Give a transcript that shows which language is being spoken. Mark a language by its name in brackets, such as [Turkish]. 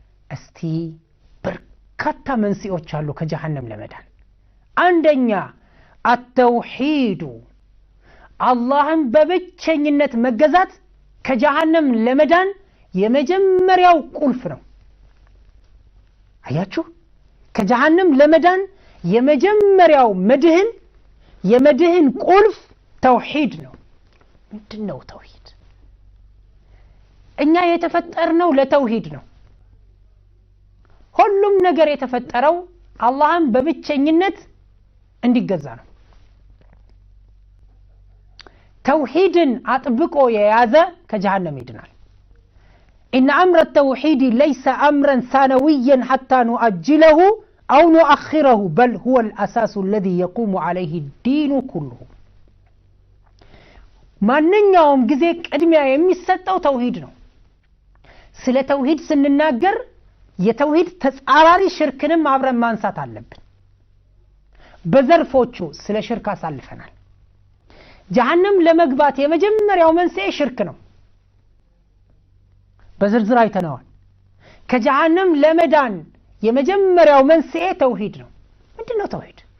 [Amharic] እስቲ በርካታ መንስኤዎች አሉ ከጀሃነም ለመዳን። አንደኛ አተውሂዱ፣ አላህን በብቸኝነት መገዛት ከጀሃነም ለመዳን የመጀመሪያው ቁልፍ ነው። አያችሁ፣ ከጀሃነም ለመዳን የመጀመሪያው መድህን የመድህን ቁልፍ ተውሂድ ነው። ምንድነው ተውሂድ? እኛ የተፈጠርነው ለተውሂድ ነው። ሁሉም ነገር የተፈጠረው አላህን በብቸኝነት እንዲገዛ ነው። ተውሂድን አጥብቆ የያዘ ከጀሃነም ይድናል። [Arabic] إن أمر التوحيد ليس أمرا ثانويا حتى نؤجله أو نؤخره بل هو الأساس الذي يقوم عليه الدين كله. [Amharic] ማንኛውም ጊዜ ቅድሚያ የሚሰጠው ተውሂድ ነው። ስለ ተውሂድ ስንናገር የተውሂድ ተጻራሪ ሽርክንም አብረን ማንሳት አለብን። በዘርፎቹ ስለ ሽርክ አሳልፈናል። ጀሃነም ለመግባት የመጀመሪያው መንስኤ ሽርክ ነው። በዝርዝር አይተነዋል። ከጀሃነም ለመዳን የመጀመሪያው መንስኤ ተውሂድ ነው። ምንድነው ተውሂድ?